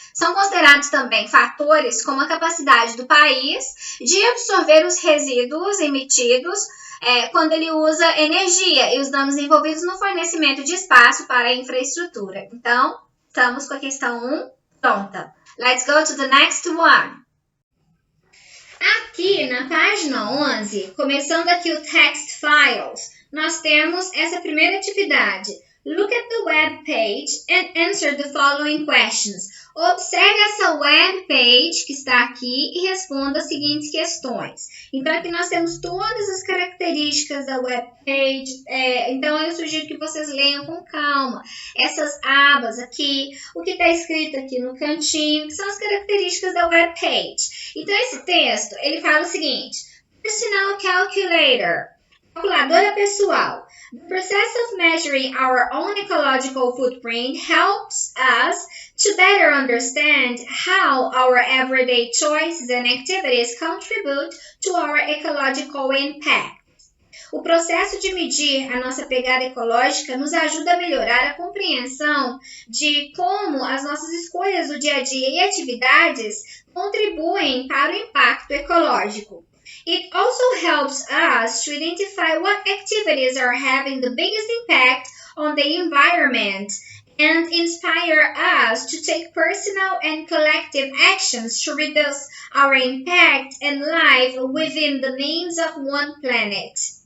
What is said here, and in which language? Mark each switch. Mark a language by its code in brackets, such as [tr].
[pt] São considerados também fatores como a capacidade do país de absorver os resíduos emitidos quando ele usa energia e os danos envolvidos no fornecimento de espaço para a infraestrutura. Então, estamos com a questão 1 pronta. [en] Let's go to the next one. [pt] Aqui na página 11, começando aqui o text files, nós temos essa primeira atividade. [en] Look at the web page and answer the following questions. [pt] Observe essa web page que está aqui e responda as seguintes questões. Então, aqui nós temos todas as características da web page. Então, eu sugiro que vocês leiam com calma essas abas aqui, o que está escrito aqui no cantinho, que são as características da web page. Então, esse texto, ele fala o seguinte: [en] Personal Calculator, [pt] calculadora pessoal. [en] The process of measuring our own ecological footprint helps us to better understand how our everyday choices and activities contribute to our ecological impact. [pt] O processo de medir a nossa pegada ecológica nos ajuda a melhorar a compreensão de como as nossas escolhas do dia a dia e atividades contribuem para o impacto ecológico. [en] It also helps us to identify what activities are having the biggest impact on the environment and inspire us to take personal and collective actions to reduce our impact and life within the means of one planet.